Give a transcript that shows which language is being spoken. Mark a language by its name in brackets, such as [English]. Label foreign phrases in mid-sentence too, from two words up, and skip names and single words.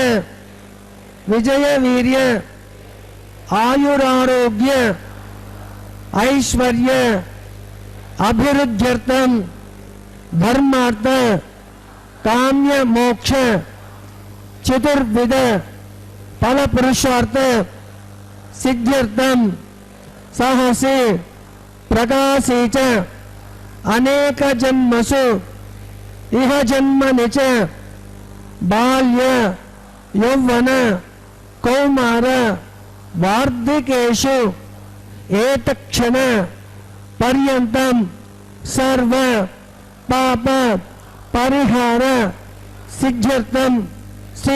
[Sanskrit] విజయ వీర్య ఆయురారోగ్య ఐశ్వర్య అభివృద్ధ్యర్థం ధర్మార్థ కామ్య మోక్ష చతుర్విధ ఫల పురుషార్థ సిద్ధ్యర్థం సాహసి ప్రకాశీ చ అనేక జన్మసు इह जन्मनि च बाल्य यौवन कौमार वार्धिकेषु एतक्षण पर्यन्तं सर्व पाप परिहार सिद्ध्यर्थं श्री